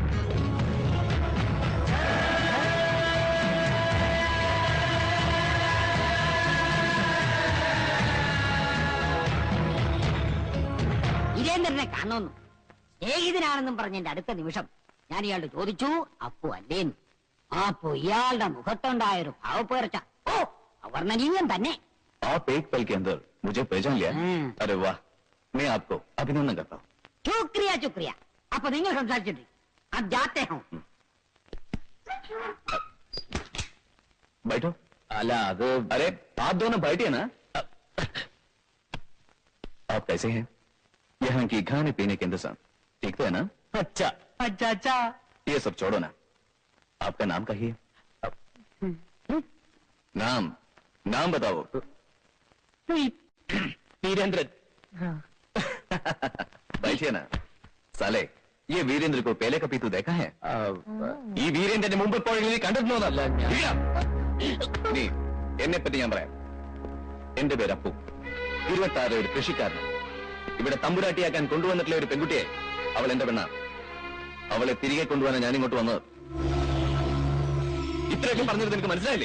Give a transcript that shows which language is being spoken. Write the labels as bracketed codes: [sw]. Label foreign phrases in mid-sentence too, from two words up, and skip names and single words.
[ml] വീരേന്ദ്രനെ കാണുന്നു. സ്നേഹിതനാണെന്നും പറഞ്ഞ എന്റെ അടുത്ത നിമിഷം ഞാൻ ഇയാളോട് ചോദിച്ചു, അപ്പു അല്ലേന്ന്. അപ്പോ ഇയാളുടെ മുഖത്തുണ്ടായൊരു ഭാവപ്പേർച്ച, ഓ അവർണ്ണനീയം തന്നെ. [hi] आप एक पल के अंदर मुझे पहचान लिया? अरे वाह, मैं आपको अभिनंदन करता हूँ. [ml] ശുക്രിയ. അപ്പൊ നിങ്ങൾ സംസാരിച്ചിട്ട് [hi] अब जाते हैं. बैठो. [ml] അല്ല, അത് [hi] अरे आप दोनों बैठिए ना. आप कैसे हैं? यहाँ की खाने पीने के इंतजाम ठीक तो है ना? [ml] അച്ഛാ. അച്ചാ. [hi] ये सब छोड़ो ना. आपका नाम कहिए. नाम बताओ. വീരേന്ദ്രൻ. बैठिए ना. साले, ये वीरेंद्र को पहले कभी तू देखा है? [ml] ഈ വീരേന്ദ്രന്റെ മുമ്പ് എപ്പോഴെങ്കിലും നീ കണ്ടിട്ടുണ്ടോന്നല്ല. നീ എന്നെ പറ്റി ഞാൻ പറയാം. എന്റെ പേര് അപ്പു. 26 ഒരു കൃഷിക്കാരനാണ്. ഇവിടെ തമ്പുരാട്ടിയാക്കാൻ കൊണ്ടുവന്നിട്ടുള്ള ഒരു പെൺകുട്ടിയെ, അവൾ എന്റെ പെണ്ണാണ്. അവളെ തിരികെ കൊണ്ടുപോകാൻ ഞാൻ ഇങ്ങോട്ട് വന്നത്. ഇത്രയൊക്കെ പറഞ്ഞത് നിനക്ക് മനസ്സിലായില്ലേ?